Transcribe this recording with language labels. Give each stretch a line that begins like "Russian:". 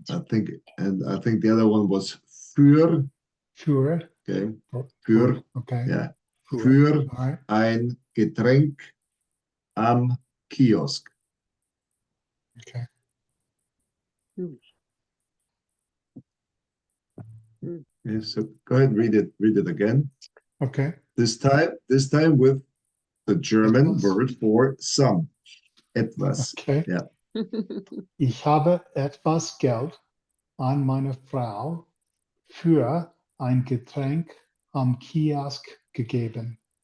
English: I think the other one was für.
German: Für. Okay. Für. Okay. Yeah. Für ein Getränk am Kiosk. Okay.
English: Yes, so go ahead, read it again. Okay. This time with the German word for some.
German: Etwas. Okay. Yeah. Ich habe etwas Geld an meine Frau für ein Getränk am Kiosk gegeben.